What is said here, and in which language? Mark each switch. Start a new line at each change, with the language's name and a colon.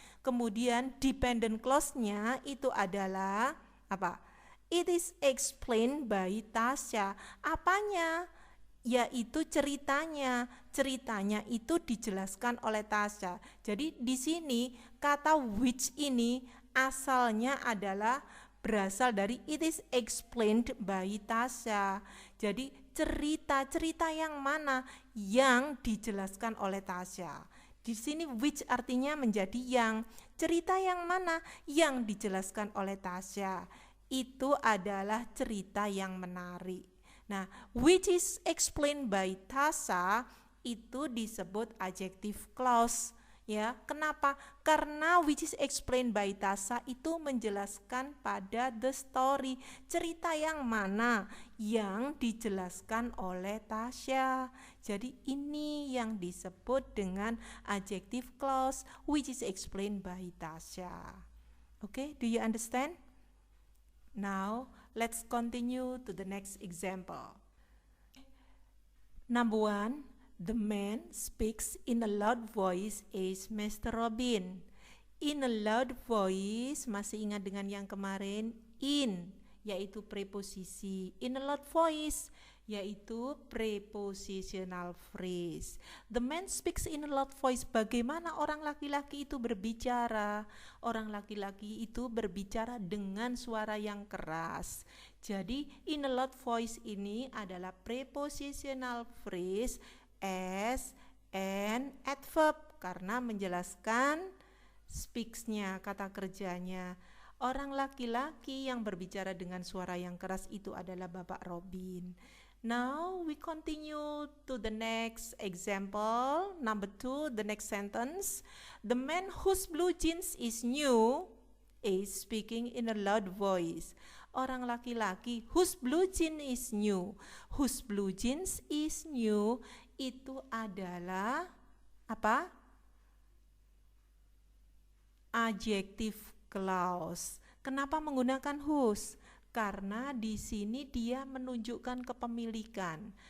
Indonesian: Kemudian dependent clause-nya itu adalah apa?
English: It is explained by Tasha.
Indonesian: Apanya? Yaitu ceritanya. Ceritanya itu dijelaskan oleh Tasha. Jadi di sini kata which ini asalnya adalah berasal dari
English: it is explained by Tasha.
Indonesian: Jadi cerita yang mana? Yang dijelaskan oleh Tasha. Di sini which artinya menjadi yang. Cerita yang mana? Yang dijelaskan oleh Tasha. Itu adalah cerita yang menarik.
English: Nah, which is explained by Tasha
Indonesian: itu disebut
English: adjective clause.
Indonesian: Ya, kenapa? Karena
English: which is explained by Tasha
Indonesian: itu menjelaskan pada
English: the story.
Indonesian: Cerita yang mana? Yang dijelaskan oleh Tasha. Jadi ini yang disebut dengan
English: adjective clause which is explained by Tasha. Okay, do you understand? Now, let's continue to the next example. Number one. The man speaks in a loud voice is Mr. Robin. In a loud voice,
Indonesian: masih ingat dengan yang kemarin?
English: In,
Indonesian: yaitu preposisi.
English: In a loud voice, yaitu prepositional phrase. The man speaks in a loud voice.
Indonesian: Bagaimana orang laki-laki itu berbicara? Orang laki-laki itu berbicara dengan suara yang keras. Jadi
English: in a loud voice
Indonesian: ini adalah
English: prepositional phrase as an adverb
Indonesian: karena menjelaskan speaks-nya, kata kerjanya. Orang laki-laki yang berbicara dengan suara yang keras itu adalah Bapak Robin.
English: Now we continue to the next example. Number 2, the next sentence. The man whose blue jeans is new is speaking in a loud voice.
Indonesian: Orang laki-laki
English: whose blue jeans is new. Whose blue jeans is new
Indonesian: itu adalah apa?
English: Adjective clause.
Indonesian: Kenapa menggunakan
English: whose?
Indonesian: Karena di sini dia menunjukkan kepemilikan.